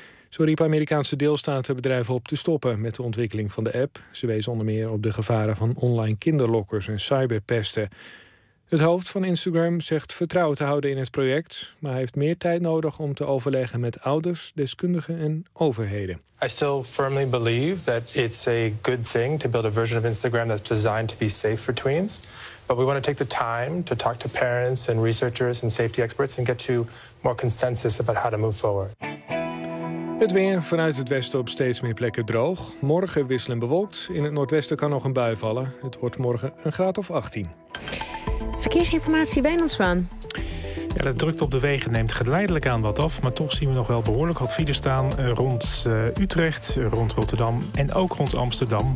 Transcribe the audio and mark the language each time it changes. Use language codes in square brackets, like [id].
[nl] Zo riep Amerikaanse deelstatenbedrijven op te stoppen met de ontwikkeling van de app. Ze wezen onder meer op de gevaren van online kinderlokkers en cyberpesten. Het hoofd van Instagram zegt vertrouwen te houden in het project, maar hij heeft meer tijd nodig om te overleggen met ouders, deskundigen en overheden. [en] I still firmly believe that it's a good thing to build a version of Instagram that's designed to be safe for tweens. But we want to take the time to talk to parents and researchers and safety experts and get to more consensus about how to move forward. [nl] Het weer vanuit het westen op steeds meer plekken droog. Morgen wisselend bewolkt. In het noordwesten kan nog een bui vallen. Het wordt morgen een graad of 18. Verkeersinformatie, Wijnand Zwaan. Ja, de drukte op de wegen neemt geleidelijk aan wat af. Maar toch zien we nog wel behoorlijk wat files staan rond Utrecht, rond Rotterdam en ook rond Amsterdam.